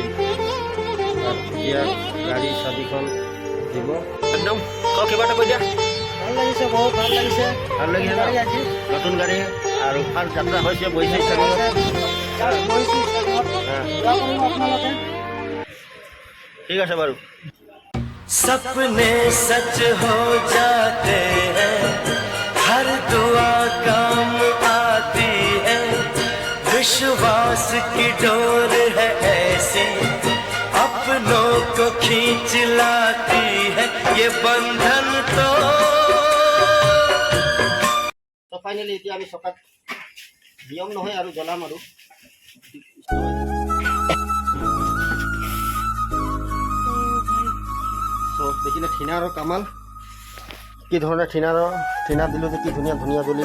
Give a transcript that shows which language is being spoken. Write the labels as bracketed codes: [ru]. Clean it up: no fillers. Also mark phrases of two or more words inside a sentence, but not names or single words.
[as] এতিয়া গাড়ী চাবিখন দিব একদম। কিবা এটা কৈ দিয়া। ভাল লাগিছে, বহুত ভাল লাগিছে। ভাল লাগিছে ন? নতুন গাড়ী আৰু ফাৰ্ষ্ট যাত্ৰা হৈছে, বহিছে ঠিক আছে বাৰু। [hi] सपने सच हो जाते हैं, हर दुआ काम आती है, विश्वास की डोर है ऐसी अपनों को खींच लाती है, ये बंधन तो [as] ফাইনেলি এতিয়া আমি চকাত নিয়ম নহয় আৰু জ্বলাম আৰু দেখিলে ঠিনাৰৰ কামাল, কি ধৰণে ঠিনা দিলোঁ যে কি ধুনীয়া জ্বলিলে।